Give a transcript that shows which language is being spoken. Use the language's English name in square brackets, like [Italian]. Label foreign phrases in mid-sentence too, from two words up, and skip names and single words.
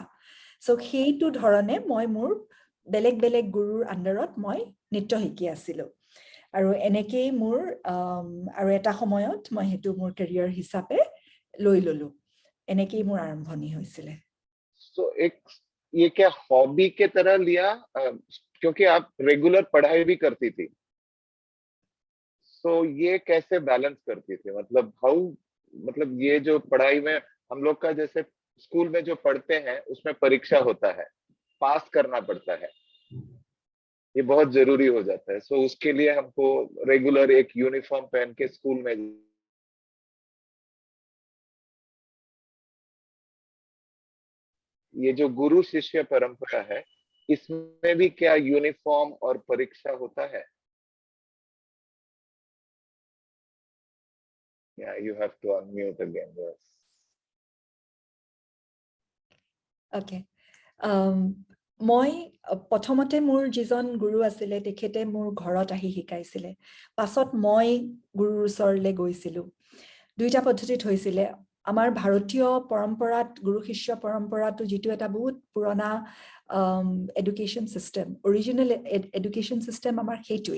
[Assamese] সো সেইটো ধৰণে মই মোৰ বেলেগ বেলেগ গুৰুৰ আণ্ডাৰত মই নৃত্য শিকি আছিলো। আৰু এনেকেই মোৰ আৰু এটা সময়ত মই সেইটো মোৰ কেৰিয়াৰ হিচাপে লৈ ললো। এনেকেই মোৰ আৰম্ভণি হৈছিলে। [Hindi] So एक ये क्या हॉबी के तरह लिया, क्योंकि आप रेगुलर पढ़ाई भी करती थी, तो ये कैसे बैलेंस करती थी? मतलब हाउ, मतलब ये जो पढ़ाई में हम लोग का जैसे स्कूल में जो पढ़ते हैं उसमें परीक्षा होता है, पास करना पड़ता है, ये बहुत जरूरी हो जाता है। सो उसके लिए हमको रेगुलर एक यूनिफॉर्म पहन के स्कूल में, ये जो गुरु शिष्य परंपरा है इसमें भी क्या यूनिफॉर्म और परीक्षा होता है? [English] Yeah, you have to unmute again. Yes. Okay. [Assamese] মই প্ৰথমতে মোৰ যিজন গুৰু আছিলে তেখেতে মোৰ ঘৰত আহি শিকাইছিলে। পাছত মই গুৰুৰ ওচৰলৈ গৈছিলো। দুইটা পদ্ধতিত হৈছিলে। আমাৰ ভাৰতীয় পৰম্পৰাত গুৰু শিষ্য পৰম্পৰাটো যিটো এটা বহুত পুৰণা [English] education system, original education system [Assamese] আমাৰ সেইটোৱেই।